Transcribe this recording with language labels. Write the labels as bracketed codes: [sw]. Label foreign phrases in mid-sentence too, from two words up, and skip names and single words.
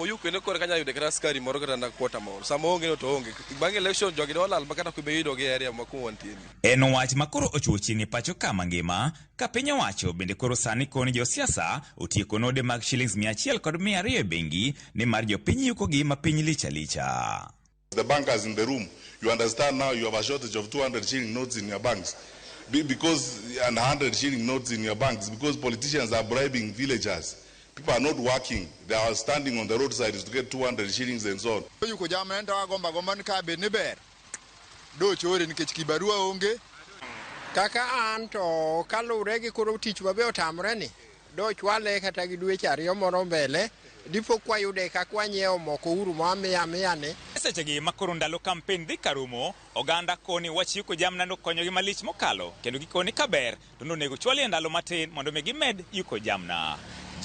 [luo] Oyu kendo kore kanya yude kata askari moro kata na kwota moro. Sama onge no to onge. Bang' election jogi do lal makata ku beyido gi area ma kuon tin. En wach makoro ochuochi ni pacho kama ngima, ka piny owacho bende koro sani koni jo siasa otieko node mag shillings 100 kod 200 e bengi ni mar jopiny yuko gi ma piny licha licha. [en] The bankers in the room, you understand now you have a shortage of 200 shilling notes in your banks. Because and 100 shilling notes in your banks because politicians are bribing villagers. People are not working. They are standing on the roadside to get 200 shillings and so on. [luo] Yuko jamna ndo agomba ni ka bed ni ber. Do chore nikech kibarua onge. Kaka an to kalure gi koro tich mabe otamre ni. Do chwale kata gi dweche 2 moro mbele. Dipo kwa yude kakwa nyiewo moko uru miya ne. Sechegi makoro ndalo kampen dhi karumo, oganda koni wach yuko jamna no konyogi malich mokalo, kendo gikoni kaber, to nonego chwali e ndalo matin mondo me gimed yuko jamna.